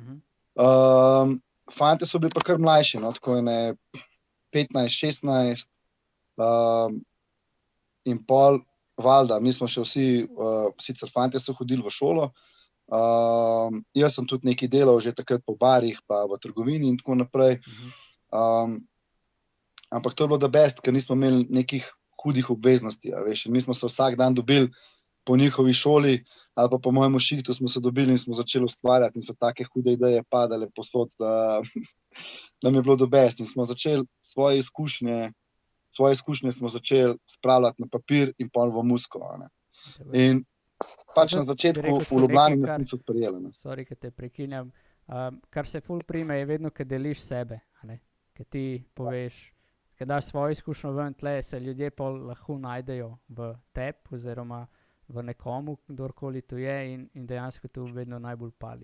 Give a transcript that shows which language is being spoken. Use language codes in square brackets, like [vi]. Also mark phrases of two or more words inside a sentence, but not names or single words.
[sl] Fante so bili pa kar mlajši, tako 15-16 in pol, valjda, mi smo še vsi, sicer fante so hodili v šolo, jaz sem tudi nekaj delal že takrat po barih, pa v trgovini in tako naprej, ampak to je bilo [en] the best, [sl] ker nismo imeli nekih hudih obveznosti, veš, in mi smo se vsak dan dobili po njihovi šoli, ali pa po mojemu šihtu smo se dobili in smo začeli ustvarjati in so take hude ideje padale posod, da nam je bilo [en] the best [sl] in smo začeli svoje izkušnje smo začeli spravljati na papir in pol v muziko. In pač na začetku v Ljubljani nas niso sprejeli. Sorry, ker te prekinjam. Kar se ful prime je vedno, ker deliš sebe, ker ti poveš, ker daš svojo izkušnjo ven, tle se ljudje pol lahko najdejo v tebi oziroma v nekomu, kdorkoli to je in dejansko to vedno najbolj pali.